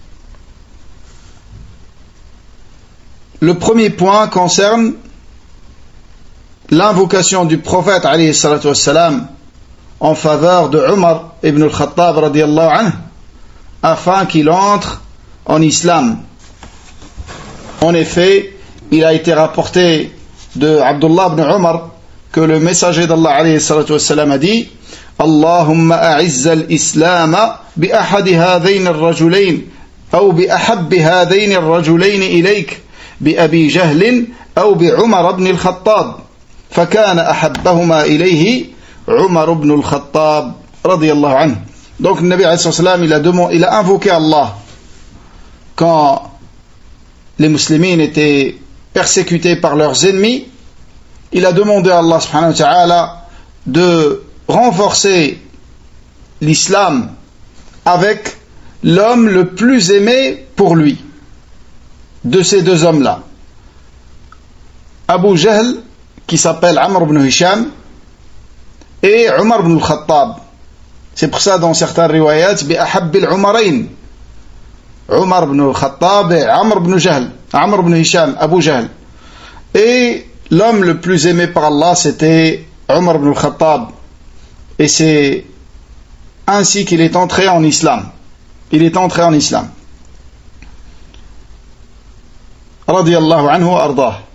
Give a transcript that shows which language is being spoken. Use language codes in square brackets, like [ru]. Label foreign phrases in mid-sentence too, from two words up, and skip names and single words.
[fr] Le premier point concerne l'invocation du prophète [ar] عليه الصلاة والسلام [fr] en faveur de Omar ibn al-Khattab [ar] رضي الله عنه [fr] afin qu'il entre en islam. En effet, il a été rapporté de Abdullah ibn Omar que le messager d'Allah [ar] عليه الصلاة والسلام [fr] a dit [ar] اللهم أعز الإسلام بأحد هذين الرجلين أو بأحب هذين الرجلين إليك بأبي جهل أو بعمر بن الخطاب فكان أحبهما إليه عمر بن الخطاب رضي الله عنه. [fr] Donc le Nabi [ar] عليه السلام [fr] il a invoqué Allah quand les musulmans étaient persécutés par leurs ennemis. Il a demandé à Allah [ar] سبحانه وتعالى [fr] de renforcer l'islam avec l'homme le plus aimé pour lui de ces deux hommes-là. Abu Jahl, qui s'appelle Amr ibn Hisham, et Umar ibn al-Khattab. C'est pour ça dans certains riwayats [ar] بأحب العمرين, [fr] Umar ibn al-Khattab et Amr ibn Jahl, Amr ibn Hisham, Abu Jahl. Et l'homme le plus aimé par Allah, c'était Umar ibn al-Khattab. Et c'est ainsi qu'il est entré en islam. Il est entré en islam. [ar] رضي الله عنه وأرضاه.